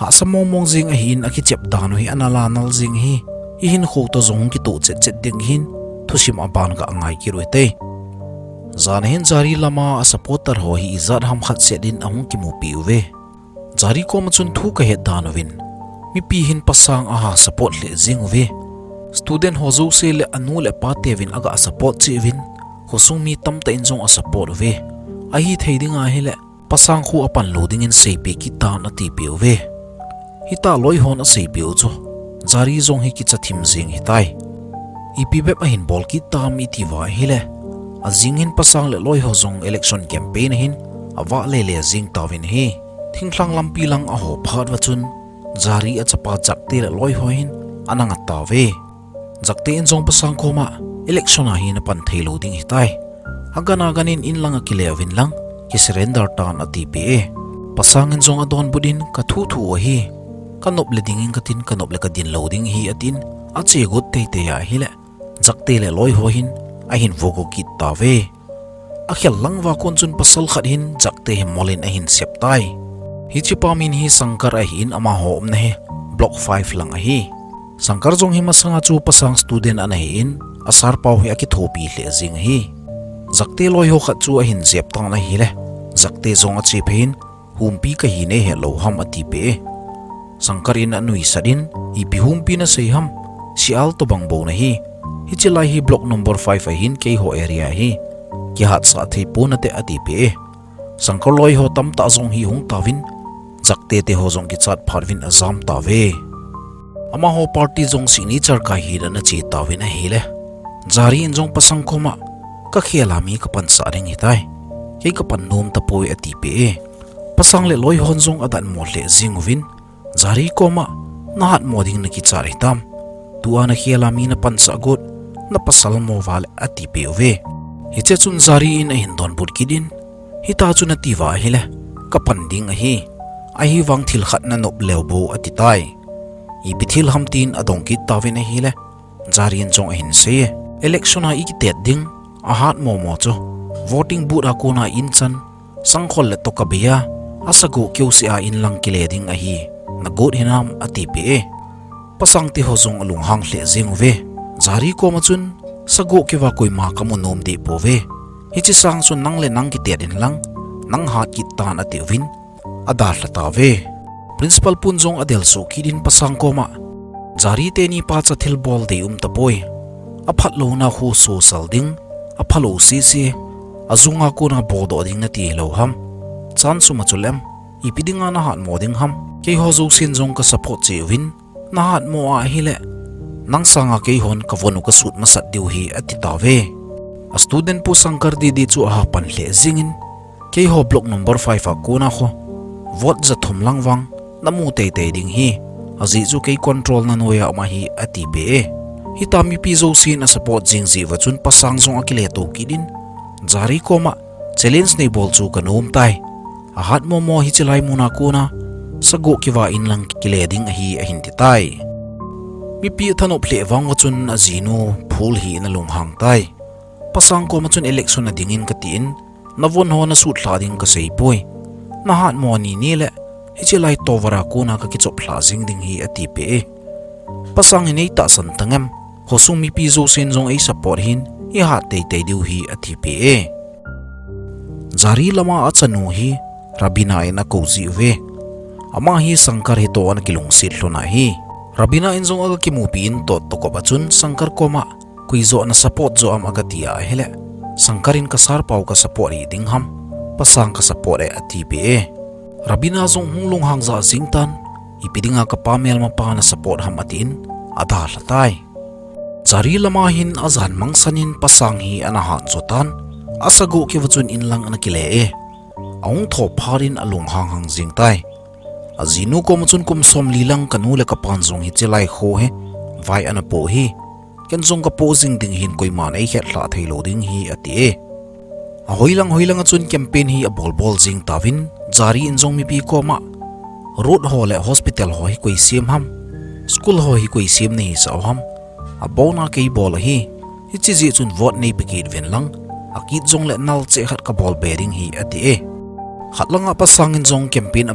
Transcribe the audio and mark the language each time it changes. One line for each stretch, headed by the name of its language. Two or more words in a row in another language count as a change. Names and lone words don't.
Thado Chin: samomong jing a hin a ki chep dan hi anala nal jing hi hin kho to zong ki to chet ding hin thusim aban ka angai ki roite zan hin jari lama a supporter ho hi izat ham khat se din ahung ki mu pi ve jari ko ma chun thu ka he dan win mi pi hin pasang a ha support le jing ve student ho zo se le anu le pa te win aga support chi win hosung mi tam ta in jong a support ve a hi theiding a hi le pasang khu apan loading in sei pe ki ta na ti pe ve hita loi hon a sei pe chu zari zong hi ki chathim zing hitai ipibep ahin bol ki tam itiwa hile azingin pasang le loi ho zong
English: election campaign
Thado Chin: hin awa le zing tawin hi thingthlang lampi lang a ho phat wachun zari achapa jakte le loi ho hin ananga tawe jakte in zong pasang koma election a hin pan thailo ding hitai agana ganin in lang akilewin lang ki surrender tan atipe pasang in zong adon budin ka thu hi kanop le dingin katin kanop le kadin loading hi atin ache gut te ya hile jakte le loi ho hin ahin vogo kit tawe akhel langwa kon chun pasal khat hin jakte he molin ahin septai hi chipamin hi sangkar ahin ama ho omna he block 5 lang ahi sangkar jong hi masanga chu pasang student ana hi in asar pau hi aki thopi hle jing hi jakte loi ho khat chu ahin zep tang na hi le jakte zong achi phein humpi ka hi ne he lo ham ati pe sangkarin anui sadin ipi humpi na sei ham sial to bang bo na hi hichilai hi
English: block number 5
Thado Chin: ahin ke ho area hi ki hat sa thei punate ati pe sangkar loi ho tam ta zong hi hung tawin jakte te ho zong ki chat pharwin azam tawe ama ho party zong signature ka hi na chi tawin a hi le jari in zong pasang khoma ka khela mi ka pan sa ring hitai ke ka pan nom ta poi ati pe pasang le loi hon zong adan mo le zingwin jari koma nahat moding na ki chari tam tuana khela mi na pan sa got na pasal mo wal ati pe ve hiche chun jari in a hin don bud kidin hita chun atiwa hile ka panding a hi wang thil khat na nop lewbo ati tai I bithil hamtin adong ki tawin a hile jari in chong a hin se election a ikitet ding ahat mo cho
English: voting booth
Thado Chin: a kona in chan sangkhol le to kabia asago keu se a in lang kile ding a hi na god hinam ati pe pasang ti ho zong alung hang hle jing ve jari ko ma chun sago ki wa koi ma kamunom de po ve hichi sang sun nang le nang ki te din lang nang hat ki tan ati win adar la ta ve principal punjong adel so kidin pasang ko ma jari te ni pa cha thil bol de tapoi aphat lo na khu so sal ding aphalo si azunga ko na bodo ding na ti lo ham chan suma chulem ipidinga na hat moding ham ke ho zo sin jong ka support che win na hat mo a hile nang sanga ke hon ka vonu ka sut masat diu hi ati tawe a student pu sangkar di chu a pan hle zingin ke ho
English: block number 5
Thado Chin: a kuna kho vote za thum langwang namu te ding hi azi chu ke control na noya ma hi ati be hitami pi zo sin a support jing ji wachun pasang zong akile to kidin jari koma challenge nei bol chu kanom tai a hat mo hi chelai muna kuna sago kiwa in lang kile ding hi a hin ti tai mi pi thanop hle wang wachun azinu phul hi na lung hang tai pasang ko machun election na dingin katin navon ho na sut thla ding ka sei poi na hat mo ni le hichelai tovara kuna ka kichop thla jing ding hi ati pe pasang nei ta san tangam hosung mi pi zo sen jong ei support hin i hat te diu hi ati pe jari lama achanu hi rabina ina kozi ve ama hi sangkar hi to an kilung sil hlona hi rabina in zong aga kimupi in to ko bachun sangkar koma kuizo na support zo am aga tia hele sangkarin ka sar pau ka support hi ding ham pasang ka support e ati pe rabina zong hunglung hangza singtan ipidinga ka pamel ma pa na support ham atin adha latai jari lama hin azan mangsanin pasang hi anahan zotan asago ki wachun inlang anakile aung tho pharin alung hang jingtai azinu ko machun kum som lilang kanu le kapan zong hi chelai kho he vai anapo hi ken zong ka posing ding hin koi man ei khet la thailo ding hi ati hoilang achun campaign hi a bol jing tawin jari in zong mi pi ko ma road ho le hospital ho hi koi sim ham school ho hi koi sim nei sa ham a bona ke bol hi chi ji chun vote nei pikit ven lang akit zong le nal che khat ka bol bearing hi ati khatlanga pasang in zong campaign a